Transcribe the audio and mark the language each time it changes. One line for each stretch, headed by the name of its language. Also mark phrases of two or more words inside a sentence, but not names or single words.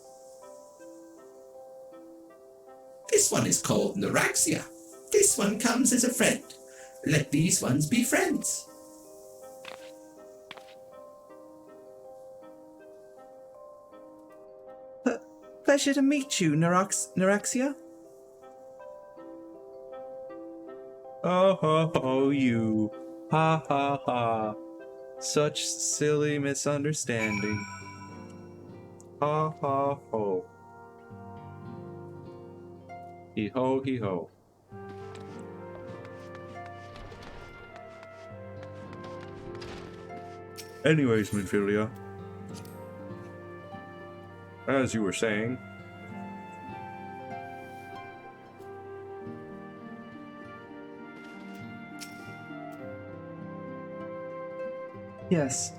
English: This one is called Noraxia. This one comes as a friend. Let these ones be friends. Pleasure to meet you, Noraxia. Oh ho ho, you. Ha ha ha. Such silly misunderstanding. Ha ha ho. Hee ho hee ho. Anyways, Minfilia. As you were saying. Yes.